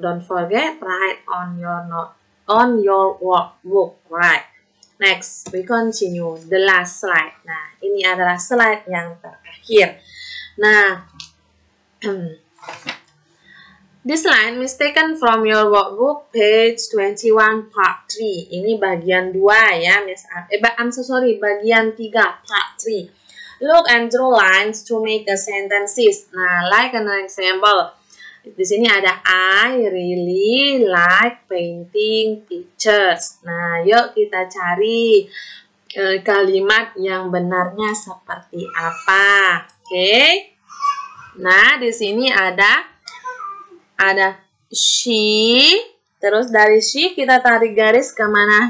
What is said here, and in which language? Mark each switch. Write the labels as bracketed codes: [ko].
[en] Don't forget write on your workbook, right? Next, we continue the last slide. [id] Nah, ini adalah slide yang terakhir. [en] Nah, this slide is taken from your workbook page 21 part 3. [id] Ini bagian 2 ya, Miss. Bagian 3 part 3. [en] Look and draw lines to make the sentences. Nah, like an example. [id] Di sini ada [en] I really like painting pictures. [id] Nah, yuk kita cari kalimat yang benarnya seperti apa. Oke. Nah, di sini ada she Terus dari she kita tarik garis kemana?